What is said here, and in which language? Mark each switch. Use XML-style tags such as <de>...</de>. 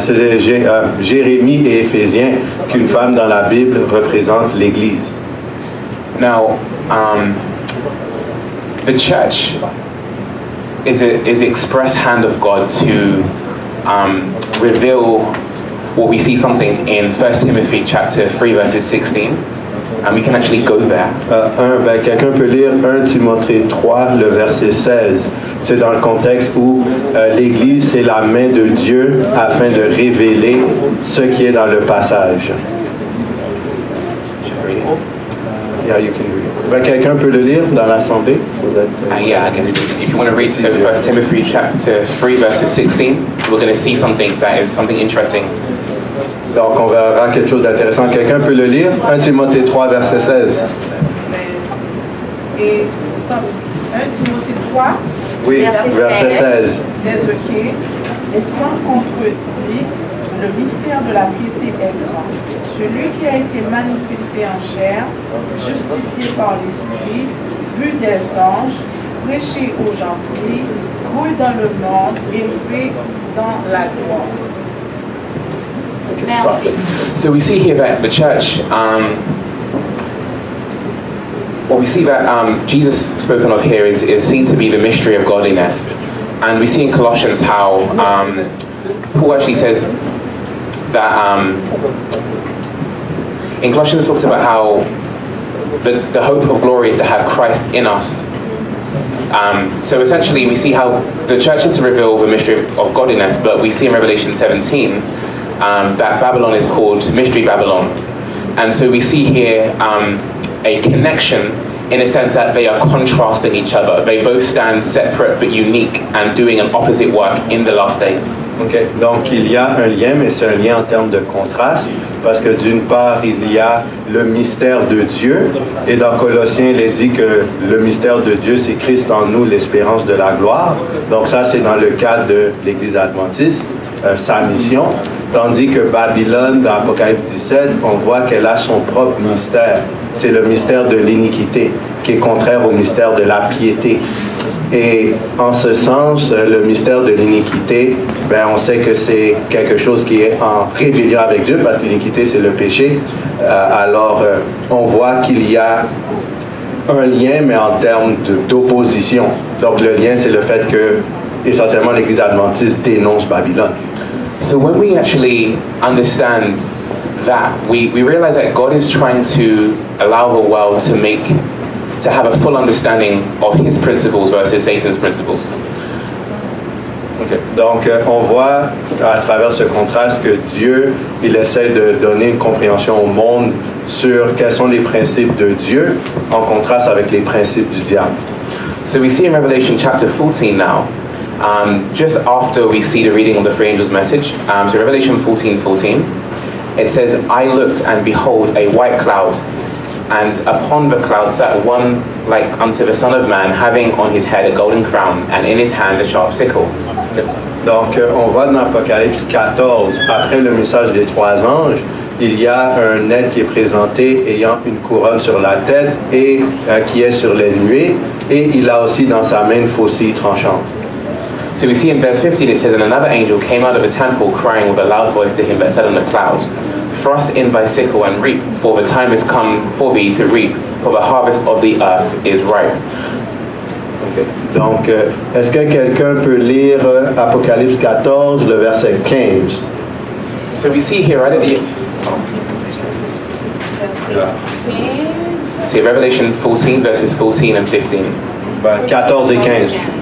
<fr>C'est Jérémie et Éphésiens qu'une femme dans la Bible représente l'Église.</fr> <en>Now, the church is the express hand of God to reveal what we see something in 1 Timothy chapter 3 verses 16. And we can actually go there.</en> <fr>Quelqu'un peut lire 1 Timothée 3, le verset 16. C'est dans le contexte où l'Église, c'est la main de Dieu afin de révéler ce qui est dans le passage.</fr> <en>Yeah, you can read it.</en> <fr>Quelqu'un peut le lire dans l'Assemblée?</fr> <en>Yeah, I guess. If you want to read so 1 Timothy chapter 3 verses 16, we're going to see something that is something interesting.</en> <fr>Donc, on verra quelque chose d'intéressant. Quelqu'un peut le lire? 1 Timothée 3, verset 16. Et 1 Timothée 3, oui, verset 16. Et sans contredit, le mystère de la piété est grand. Celui qui a été manifesté en chair, justifié par l'Esprit, vu des anges, prêché aux gentils, cru dans le monde, élevé dans la gloire. Merci.</fr> <en>So we see here that the church, what we see that Jesus spoken of here is seen to be the mystery of godliness. And we see in Colossians how Paul actually says that in Colossians it talks about how the hope of glory is to have Christ in us. So essentially we see how the church is to reveal the mystery of godliness, but we see in Revelation 17 that Babylon is called Mystery Babylon. And so we see here a connection in a sense that they are contrasting each other. They both stand separate but unique and doing an opposite work in the last days. Okay.</en> <fr>Donc il y a un lien, mais c'est un lien en termes de contraste, parce que d'une part, il y a le mystère de Dieu, et dans Colossiens, il est dit que le mystère de Dieu, c'est Christ en nous, l'espérance de la gloire. Donc ça, c'est dans le cadre de l'Église adventiste, sa mission. Tandis que Babylone, dans Apocalypse 17, on voit qu'elle a son propre mystère. C'est le mystère de l'iniquité, qui est contraire au mystère de la piété. Et en ce sens, le mystère de l'iniquité, on sait que c'est quelque chose qui est en rébellion avec Dieu, parce que l'iniquité, c'est le péché. Alors, on voit qu'il y a un lien, mais en termes d'opposition. Donc, le lien, c'est le fait que, essentiellement, l'Église adventiste dénonce Babylone.</fr> <en>So when we actually understand that, we realize that God is trying to allow the world to have a full understanding of his principles versus Satan's principles. Okay.</en> <fr>Donc, on voit à travers ce contraste que Dieu, il essaie de donner une compréhension au monde sur quels sont les principes de Dieu en contraste avec les principes du diable.</fr> <en>So we see in Revelation chapter 14 now, just after we see the reading of the three angels' message, so Revelation 14:14, it says, I looked and behold a white cloud, and upon the cloud sat one like unto the Son of Man, having on his head a golden crown, and in his hand a sharp sickle.</en> <fr>Donc, on voit dans Apocalypse 14, après le message des trois anges, il y a un être qui est présenté ayant une couronne sur la tête et qui est sur les nuées, et il a aussi dans sa main une faucille tranchante.</fr> <en>So we see in verse 15 it says, and another angel came out of the temple crying with a loud voice to him that sat on the clouds, thrust in thy sickle and reap, for the time is come for thee to reap, for the harvest of the earth is ripe. Okay.</en> <fr>Donc, est-ce que quelqu'un peut lire Apocalypse 14, le verset 15?</fr> <en>So we see here right at the see Revelation 14 verses 14 and 15.</en> <fr>14 et 15.</fr>